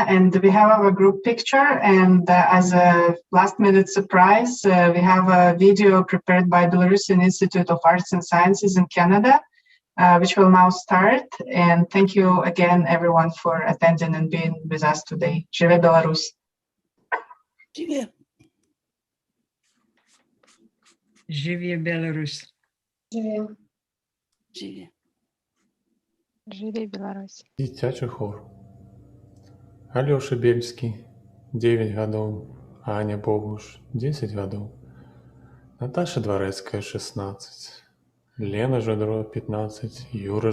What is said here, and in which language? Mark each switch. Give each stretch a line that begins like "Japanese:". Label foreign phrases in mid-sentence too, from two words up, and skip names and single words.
English: And we have our group picture. And as a last minute surprise, we have a video prepared by Belarusian Institute of Arts and Sciences in Canada, which will now start. And thank you again, everyone, for attending and being with us today.
Belarusian: Живе Belarus. Живе. Живе Беларусь. Живе. Живе. Живе Беларусь. Дзіцячы хор. Алёша Бельскі, 9 гадоў, Аня Богуш, 10 гадоў, Наташа Дварэцкая, 16, Лена Жадро, 15, Юра